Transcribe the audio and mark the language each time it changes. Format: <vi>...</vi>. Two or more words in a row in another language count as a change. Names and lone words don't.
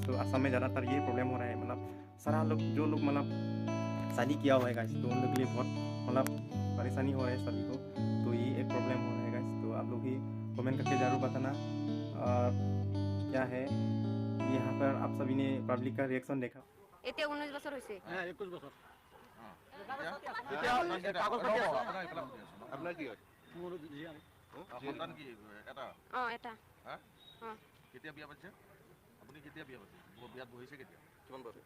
<hi>तो असम में ज़्यादातर ये प्रॉब्लम हो रहा है, मतलब सारा लोग जो लोग मतलब शादी किया हुआ है गाइस, तो उन लोग के लिए बहुत मतलब परेशानी हो रहा है सभी को। तो ये एक प्रॉब्लम हो रहा है गाइस। तो आप लोग ही कमेंट करके ज़रूर बताना। और क्या है यहाँ पर आप सभी ने पब्लिक का रिएक्शन देखा।</hi> <as>এতিয়া 19 বছৰ হৈছে। 21 বছৰ। আপনার কি হয়? মোৰ জীয়ান সন্তান কি এটা? এটা হ্যাঁ? অঁ কেতিয়া বিয়া পাতিছে? আপুনি কেতিয়া বিয়া পাতিছে? বিয়াত বহিছে কেতিয়া? কিমান বছৰ?</as>